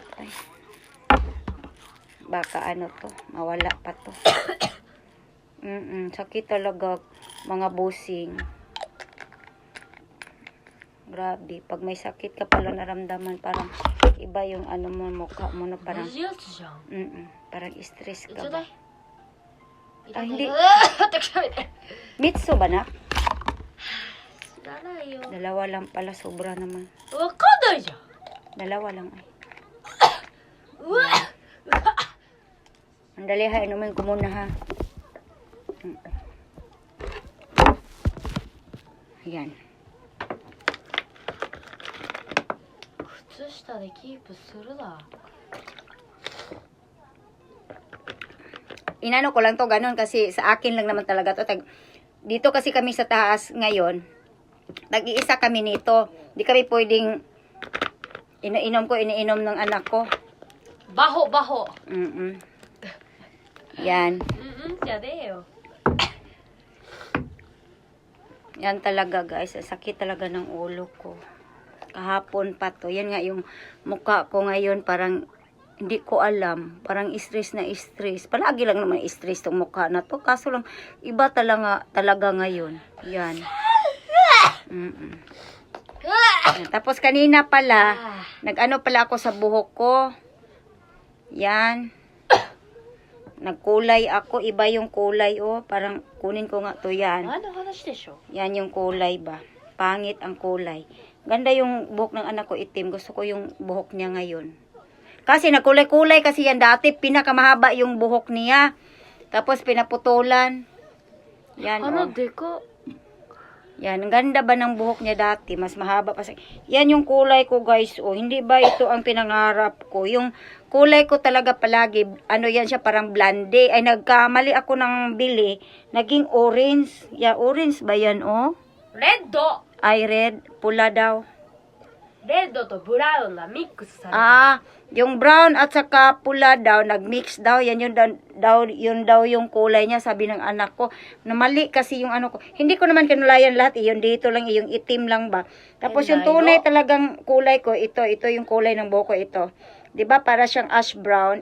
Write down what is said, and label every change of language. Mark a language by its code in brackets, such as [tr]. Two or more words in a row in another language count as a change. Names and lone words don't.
[tl] Ay. Baka to, mawala pa to. Sakit talaga, mga busing. Grabe, pag may sakit ka pala naramdaman, parang iba yung mo, mukha mo na parang, [ja] 同じやつじゃん。 [tl] parang stress [ja] ち [tl] ka [ja] ょうだ [tl] ba? [ja] い。 [tl] あhindi [ja] 私食べて。 [tl] Mitsu ba na? [ja] 知らないよ。 [tl] Dalawa lang pala, sobra naman. [ja] わかんないじゃん。 [tl] Dalawa lang ay. [ja] うわ。 [tl] Andali ha, inumin ko muna ha. Ayan. [ja] 靴下でキープするな。 [tl] Inano ko lang to ganun kasi sa akin lang naman talaga to. Dito kasi kami sa taas ngayon. Nag-iisa kami nito. Di kami pwedeng iniinom ng anak ko. バホバホ。 Yan. [ja] じゃねえよ。 [tl] Yan talaga guys. Sakit talaga ng ulo ko. Kahapon pa to. Yan nga yung mukha ko ngayon parang hindi ko alam. Parang stress na stress. Palagi lang naman stress tong mukha na to. Kaso lang iba talaga ngayon. Yan. Tapos kanina pala, nag-ano pala ako sa buhok ko. Yan. Nagkulay ako. Iba yung kulay Parang kunin ko nga to yan. [ja] 何の話でしょ。 [tl] Yan yung kulay ba. Pangit ang kulay. Ganda yung buhok ng anak ko itim. Gusto ko yung buhok niya ngayon. Kasi nagkulay-kulay kasi yan dati. Pinakamahaba yung buhok niya. Tapos pinaputulan. Yan [ja] でか。 [tl] Yan, ang ganda ba ng buhok niya dati? Mas mahaba pa. Yan yung kulay ko guys. Hindi ba ito ang pinangarap ko? Yung kulay ko talaga palagi. Yan siya parang blonde. Ay nagkamali ako ng bili. Naging orange. Orange ba yan [ja] レッド。 [tl] Ay red. Pula daw. [ja] レッドとブラウンがミックスされた。 [tl] Yung brown at saka pula daw, nag-mix daw. Yan yun daw yung kulay niya, sabi ng anak ko. Namali kasi yung ko. Hindi ko naman kinulayan lahat. Yung dito lang, yung itim lang ba. Tapos yung tunay talagang kulay ko, ito yung kulay ng buhok ko ito. 'Di ba para siyang [en] ash brown.